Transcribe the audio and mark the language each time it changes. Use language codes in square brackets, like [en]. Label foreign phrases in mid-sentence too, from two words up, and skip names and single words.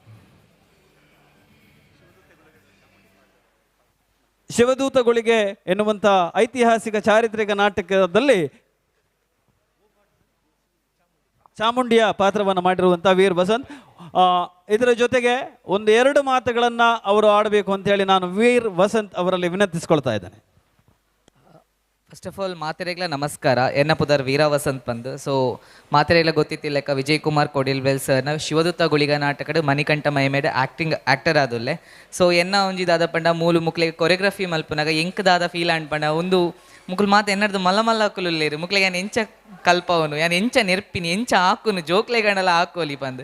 [kn] ಶಿವದೂತಗಳಿಗೆ ಎನ್ನುವಂಥ ಐತಿಹಾಸಿಕ ಚಾರಿತ್ರಿಕ ನಾಟಕದಲ್ಲಿ ಚಾಮುಂಡಿಯ ಪಾತ್ರವನ್ನು ಮಾಡಿರುವಂಥ ವೀರ್ ವಸಂತ್. ಇದರ ಜೊತೆಗೆ ಒಂದೆರಡು ಮಾತುಗಳನ್ನು ಅವರು ಆಡಬೇಕು ಅಂತೇಳಿ ನಾನು ವೀರ್ ವಸಂತ್ ಅವರಲ್ಲಿ ವಿನಂತಿಸ್ಕೊಳ್ತಾ ಇದ್ದೇನೆ. [en] first of all [tcy] ಮಾತೆರೆಗ್ಲ ನಮಸ್ಕಾರ. ಎನ್ನ ಪುದರ್ ವೀರ ವಸಂತ್ ಬಂದು. ಸೊ ಮಾತೆರೆಗ್ಲ ಗೊತ್ತಿತ್ತಿಲ್ಲ ವಿಜಯ್ ಕುಮಾರ್ ಕೊಡಿಲ್ವೆಲ್ ಸರ್ನ ಶಿವದೂತ ಗುಳಿಗ ನಾಟಕಡ್ ಮಣಿಕಂಠ ಮೈಮೇಡ್ ಆಕ್ಟರ್ ಆದುಲ್ಲೆ. ಸೊ ಎನ್ನ ಒಂಜಿ ದಾದ ಪಂಡ ಮೂಲು ಮುಕ್ಲೆಗೆ ಕೊರಿಯೋಗ್ರಫಿ ಮಲ್ಪನಾಗ ಎಂಕ್ ದಾದ ಫೀಲ್ ಅನ್ಪಂಡ ಒಂದು ಮುಕ್ಲು ಮಾತು ಎನ್ನಡ್ದು ಮಲ್ಲ ಮಲ್ಲ ಹಾಕುಲ್ಲೇರು ಮುಕ್ಲೆಗೆ ಯಾನು ಎಂಚ ಕಲ್ಪವನು ಯಾನು ಎಂಚ ನೆರ್ಪಿನಿ ಎಂಚ ಹಾಕುನು ಜೋಕ್ಲೆಗಳೆಲ್ಲ ಹಾಕೋಲಿ ಬಂದು.